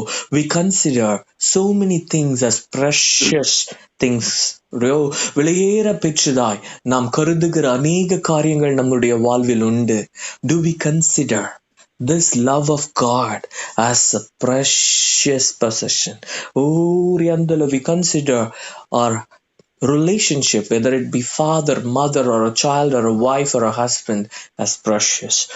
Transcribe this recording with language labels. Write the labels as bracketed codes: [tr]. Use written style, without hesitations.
[en] We consider so many things as precious things. [ta] விலையேற பெற்றதாய் நாம் கருதுகிற அநேக காரியங்கள் நம்முடைய வாழ்வில் உண்டு. [en] Do we consider this love of God as a precious possession? Oh, Riandala, we consider our relationship, whether it be father, mother, or a child, or a wife, or a husband, as precious.